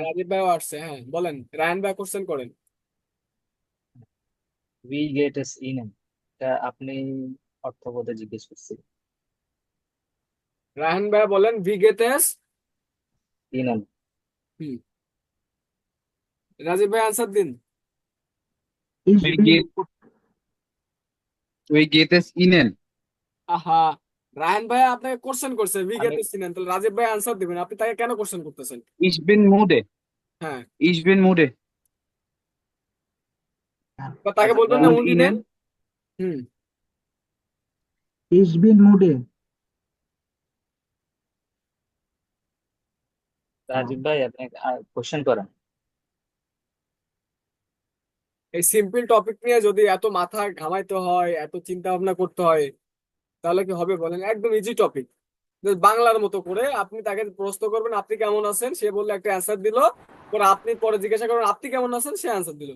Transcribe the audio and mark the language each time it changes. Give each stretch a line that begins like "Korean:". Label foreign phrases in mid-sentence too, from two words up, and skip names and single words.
Bangla: হ্যাঁ, রাজীব ভাইও আসছে, হ্যাঁ বলেন, রায়হান ভাই কোশ্চেন করেন।
German: Wie geht es Ihnen,
Bangla: এটা আপনি অর্থবোধে জিজ্ঞেস করছি। রায়হান ভাই বলেন ভিগেতেস। ইন। হুম, রাজীব ভাই আনসার দিন।
German: We get we get es ihnen.
Bangla: আহা, রায়হান ভাই আপনাকে কোশ্চেন করছে আমি ভিগেতেস চিনেন, তাহলে রাজীব ভাই আনসার দিবেন, আপনি তাকে কেন কোশ্চেন করতেছেন?
German: Ich bin müde.
Bangla: হ্যাঁ,
German: Ich bin müde.
Bangla: বা তাকে আচ্ছা, বলবেন না
German: Und und Ihnen. Ihnen?
Bangla: হুম,
German: Ich bin müde.
Bangla: রাজীব ভাই, আপনি কোশ্চেন করেন। এই সিম্পল টপিক নিয়ে যদি এত মাথা ঘামাইতে হয়, এত চিন্তা ভাবনা করতে হয়, তাহলে কি হবে বলেন? একদম ইজি টপিক, বাংলার মতো করে আপনি তাকে প্রশ্ন করবেন আপনি কেমন আছেন, সে বললে একটা অ্যান্সার দিল, পরে আপনি পরে জিজ্ঞাসা করবেন আপনি কেমন আছেন, সে অ্যান্সার দিল।